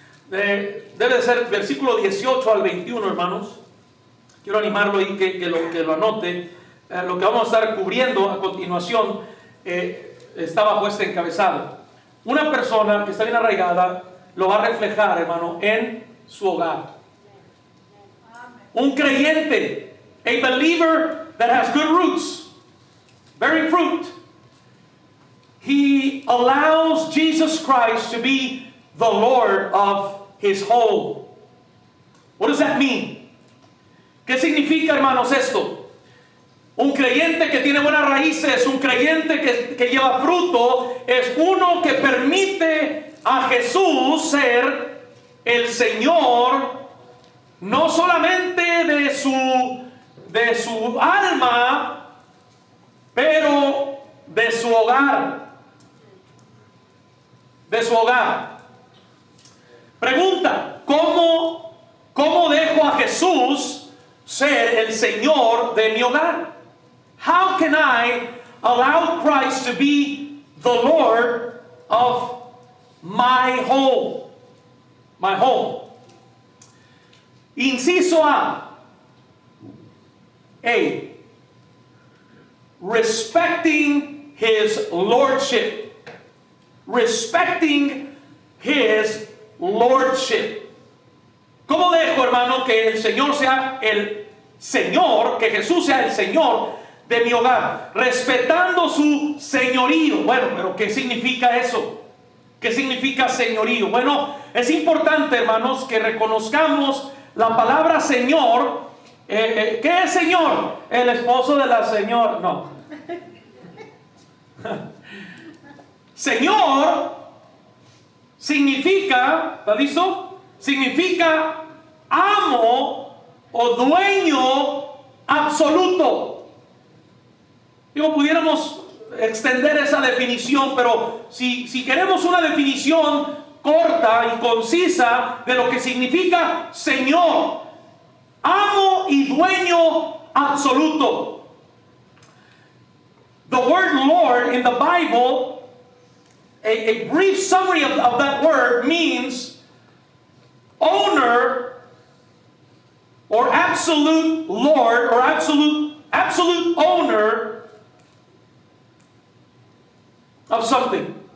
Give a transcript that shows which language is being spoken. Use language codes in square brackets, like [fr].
[es] Debe de ser versículo 18 al 21, hermanos. Quiero animarlo y que lo anote. Lo que vamos a estar cubriendo a continuación está bajo este encabezado. Una persona que está bien arraigada lo va a reflejar, hermano, en su hogar. Un creyente, [en] a believer that has good roots, bearing fruit, he allows Jesus Christ to be the Lord of his home. What does that mean? [es] ¿Qué significa, hermanos, esto? Un creyente que tiene buenas raíces, un creyente que lleva fruto, es uno que permite a Jesús ser el Señor, no solamente de su alma, pero de su hogar. De su hogar. Pregunta, ¿cómo dejo a Jesús ser el Señor de mi hogar? [en] How can I allow Christ to be the Lord of my home? My home. [es] Inciso A. [en] Respecting His Lordship. Respecting His Lordship. [es] ¿Cómo dejo, hermano, que el Señor sea el Señor, que Jesús sea el Señor de mi hogar, respetando su señorío? Bueno, pero ¿qué significa eso? ¿Qué significa señorío? Bueno, es importante, hermanos, que reconozcamos la palabra Señor. ¿Qué es Señor? El esposo de la señora. No. Señor significa, ¿está listo? Significa amo o dueño absoluto. Digo, pudiéramos extender esa definición, pero si queremos una definición corta y concisa de lo que significa Señor, amo y dueño absoluto. [en] The word Lord in the Bible, a brief summary of that word means owner or absolute Lord or absolute owner of something.